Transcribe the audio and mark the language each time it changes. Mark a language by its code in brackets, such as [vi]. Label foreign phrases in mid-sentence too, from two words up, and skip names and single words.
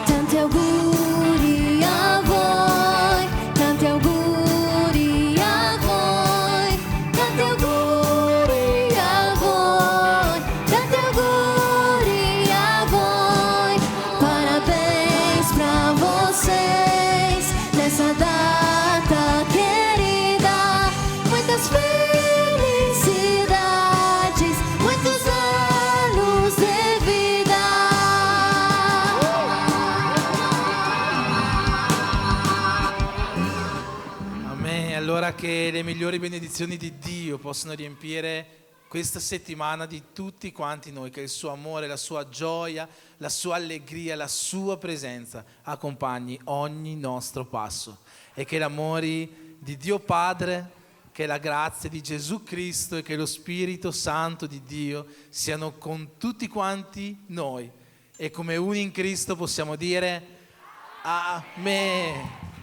[it] Tanti auguri a voi, tanti auguri a voi, tanti auguri a voi, tanti auguri a voi. [pt] Parabéns pra vocês nessa data querida. Muitas felicidades, muitos anos de vida. [it] Amen. Allora che le migliori benedizioni di Dio possano riempire questa settimana di tutti quanti noi, che il suo amore, la sua gioia, la sua allegria, la sua presenza accompagni ogni nostro passo, e che l'amore di Dio Padre, che la grazia di Gesù Cristo e che lo Spirito Santo di Dio siano con tutti quanti noi, e come uni in Cristo possiamo dire Amen.